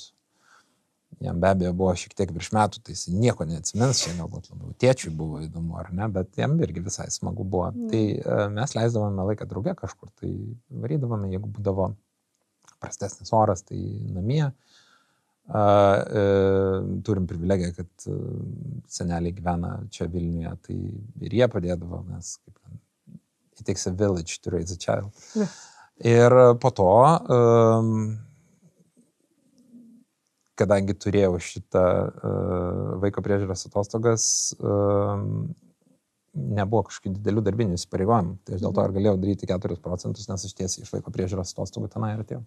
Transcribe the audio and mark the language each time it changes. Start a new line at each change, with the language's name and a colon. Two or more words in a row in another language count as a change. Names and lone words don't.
Lithuanian: Jam be abejo buvo šiek tiek virš metų, tai jis nieko neatsimins, čia galbūt labiau tėčiui buvo įdomu ar ne, bet jam irgi visai smagu buvo. Tai mes leisdavome laiką drauge kažkur, tai varydavome, jeigu būdavo prastesnis oras, tai namie. Turim privilegiją, kad seneliai gyvena čia Vilniuje, tai ir jie padėdavo, mes
English: it takes a village to raise a child.
Lithuanian: Ir po to kadangi turėjau šitą vaiko priežiūros atostogas, nebuvo kažkokių didelių darbinių įsipareigojimų. Tai aš dėl to ir galėjau daryti 4%, nes aš tiesiai iš vaiko priežiūros atostogų tenai ir atėjau.